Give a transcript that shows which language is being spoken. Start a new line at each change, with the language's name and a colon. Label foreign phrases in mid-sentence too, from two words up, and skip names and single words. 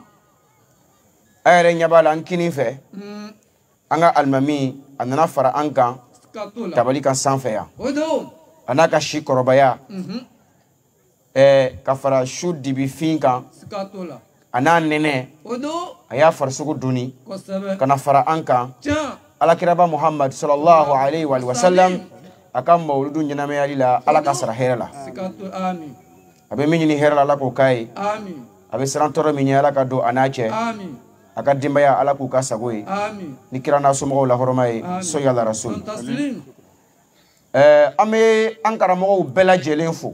Bambara: a yɛrɛ ɲɛ b'a la an kinin fɛ an ka alimami a nana fara an kan Sigato la. tabali kan sanfɛ yan Odo. a n'a ka si kɔrɔbaya ka fara su dibifin kan Sigato la. a n'a nɛnɛ Odo. a y'a farisogo doni Kosɛbɛ. ka na fara an kan Tiens. alakiraba muhammad
Arabic: صلى الله عليه وسلم
Bambara: a ka mawuludu ɲɛnamayali la ala ka sara hɛrɛ la Sigato amin. a bɛ min ɲini hɛrɛ la ala k'o k'a ye Amin. a bɛ siran tɔɔrɔ min ɲɛ ala ka don a n'a cɛ Amin. a ka denbaya ala k'u ka sago ye Amin. ni kira n'a somɔgɔw la hɔrɔma ye Amin. soyala rasul Don taslim. an bɛ an karamɔgɔw bɛɛ lajɛlen fo